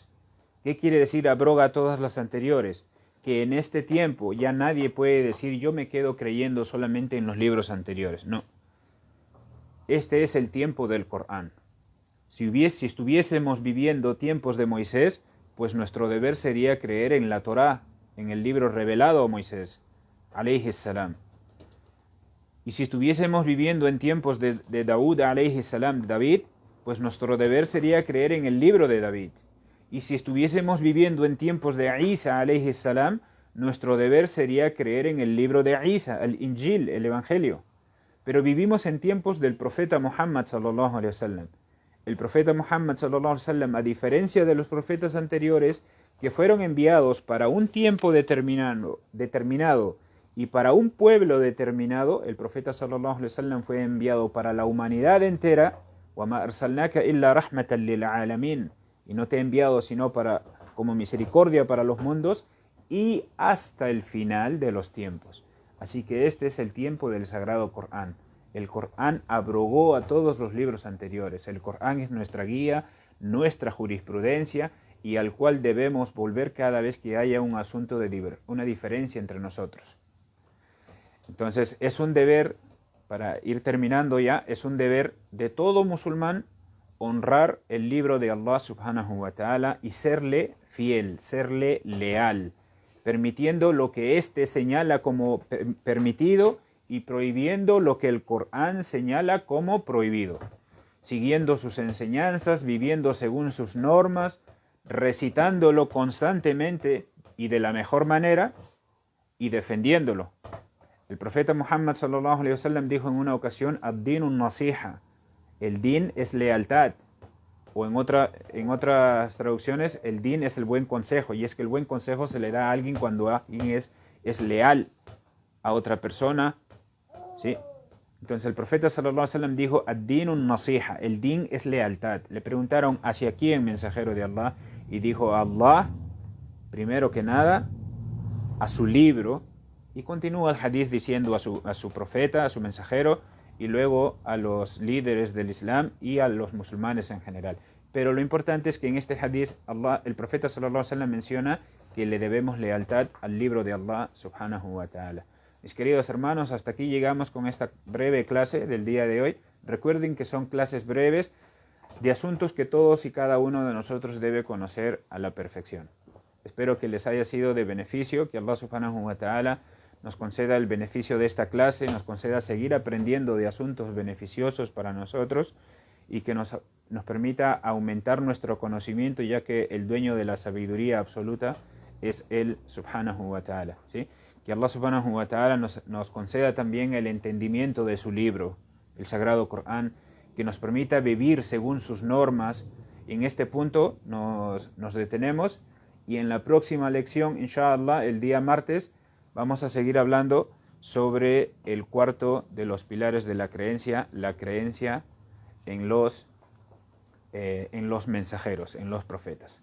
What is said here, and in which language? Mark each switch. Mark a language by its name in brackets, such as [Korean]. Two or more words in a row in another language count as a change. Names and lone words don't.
[Spanish] ¿Qué quiere decir abroga a todas las anteriores? Que en este tiempo ya nadie puede decir yo me quedo creyendo solamente en los libros anteriores. No. Este es el tiempo del Corán. Si estuviésemos viviendo tiempos de Moisés, pues nuestro deber sería creer en la Torá, en el libro revelado a Moisés, [Arabic] عليه السلام. [Spanish] Y si estuviésemos viviendo en tiempos de Daud, [Arabic] عليه السلام, [Spanish] David, pues nuestro deber sería creer en el libro de David. Y si estuviésemos viviendo en tiempos de Isa, [Arabic] عليه السلام, [Spanish] nuestro deber sería creer en el libro de Isa, el Injil, el Evangelio. Pero vivimos en tiempos del profeta Muhammad [Arabic] صلى الله عليه وسلم. [Spanish] El profeta Muhammad [Arabic] صلى الله عليه وسلم, [Spanish] a diferencia de los profetas anteriores que fueron enviados para un tiempo determinado y para un pueblo determinado, el profeta [Arabic] صلى الله عليه وسلم [Spanish] fue enviado para la humanidad entera. [Arabic] وَمَا أَرْسَلْنَاكَ إِلَّا رَحْمَةً لِلْعَالَمِينَ. [Spanish] Y no te he enviado sino como misericordia para los mundos y hasta el final de los tiempos. Así que este es el tiempo del Sagrado Corán. El Corán abrogó a todos los libros anteriores. El Corán es nuestra guía, nuestra jurisprudencia y al cual debemos volver cada vez que haya un asunto una diferencia entre nosotros. Entonces es un deber, para ir terminando ya, es un deber de todo musulmán honrar el libro de Allah [Arabic] سبحانه وتعالى [Spanish] y serle fiel, serle leal, permitiendo lo que éste señala como permitido y prohibiendo lo que el Corán señala como prohibido, siguiendo sus enseñanzas, viviendo según sus normas, recitándolo constantemente y de la mejor manera y defendiéndolo. El profeta Muhammad [Arabic] صلى الله عليه وسلم [Spanish] dijo en una ocasión: [Arabic] الدين النصيحة, [Spanish] el din es lealtad, o en otras traducciones el din es el buen consejo, y es que el buen consejo se le da a alguien cuando alguien es leal a otra persona, ¿sí? Entonces el profeta [Arabic] صلى الله عليه وسلم [Spanish] dijo: [Arabic] الدين النصيحة, [Spanish] el din es lealtad. Le preguntaron: ¿hacia quién, mensajero de Allah? Y dijo: a Allah, primero que nada, a su libro. Y continúa el hadith diciendo a su profeta, a su mensajero, y luego a los líderes del Islam y a los musulmanes en general. Pero lo importante es que en este hadith el profeta [Arabic] صلى الله عليه وسلم [Spanish] menciona que le debemos lealtad al libro de Allah [Arabic] سبحانه وتعالى. [Spanish] Mis queridos hermanos, hasta aquí llegamos con esta breve clase del día de hoy. Recuerden que son clases breves de asuntos que todos y cada uno de nosotros debe conocer a la perfección. Espero que les haya sido de beneficio, que Allah [Arabic] سبحانه وتعالى [Spanish] nos conceda el beneficio de esta clase, nos conceda seguir aprendiendo de asuntos beneficiosos para nosotros y que nos permita aumentar nuestro conocimiento, ya que el dueño de la sabiduría absoluta es Él [Arabic] سبحانه وتعالى, [Spanish] ¿sí? Que Allah [Arabic] سبحانه وتعالى [Spanish] nos conceda también el entendimiento de su libro, el Sagrado Corán, que nos permita vivir según sus normas. En este punto nos detenemos y en la próxima lección, inshallah, el día martes, vamos a seguir hablando sobre el cuarto de los pilares de la creencia en los mensajeros, en los profetas.